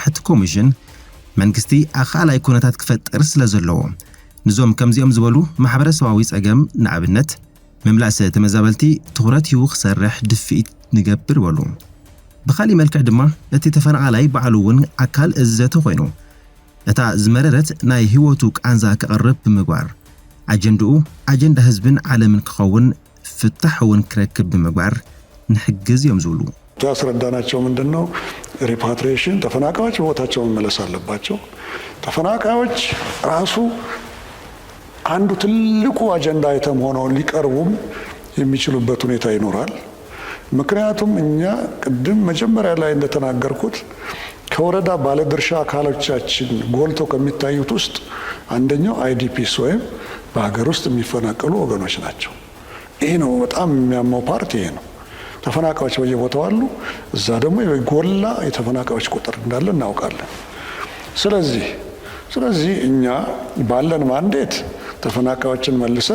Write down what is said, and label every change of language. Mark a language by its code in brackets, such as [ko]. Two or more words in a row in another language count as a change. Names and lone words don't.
[ti] እቲ ኮሚሽን መንግስቲ ኣኻላይ ኩነታት ክፈጥር ስለ ዘለዎ ንዞም ከምዚኦም ዝበሉ ማሕበረሰባዊ ፀገም ንኣብነት መምላእሰ ተመዛበልቲ ትኹረት ሂቡ ክሰርሕ ድፊት ንገብር በሉ ብኻሊ መልክዕ ድማ እቲ ተፈናቃላይ ባዕሉ እውን ኣካል እዘተ ኮይኑ እታ ዝመረረት ናይ ህይወቱ ቃንዛ ክቐርብ ብምግባር ኣጀንድኡ ኣጀንዳ ህዝብን ዓለምን ክኸውን ፍታሕ እውን ክረክብ ብምግባር ንሕግዝ እዮም ዝብሉ [am] ያስረዳናቸው ምንድነው ሪፓትሪዬሽን ተፈናቃዮች ቦታቸው መመለስ አለባቸው ተፈናቃዮች ራሱ አንዱ ትልቁ አጀንዳ አይተም ሆነው ሊቀርቡም የሚችሉበት ሁኔታ ይኖራል ምክንያቱም እኛ ቅድም መጀመሪያ ላይ እንደተናገርኩት ከወረዳ ባለድርሻ አካሎቻችን ጎልቶ ከሚታዩት ውስጥ አንደኛው አይዲፒስ ወይም በሀገር ውስጥ የሚፈናቀሉ ወገኖች ናቸው ይሄ ነው በጣም የሚያመው ፓርቲ ይሄ ነው ተፈናቃዮች በየቦታው አሉ እዛ ደግሞ የጎላ የተፈናቃዮች ቁጥር እንዳለ እናውቃለን ስለዚህ እኛ ባለን ማንዴት ተፈናቃዮችን መልሰን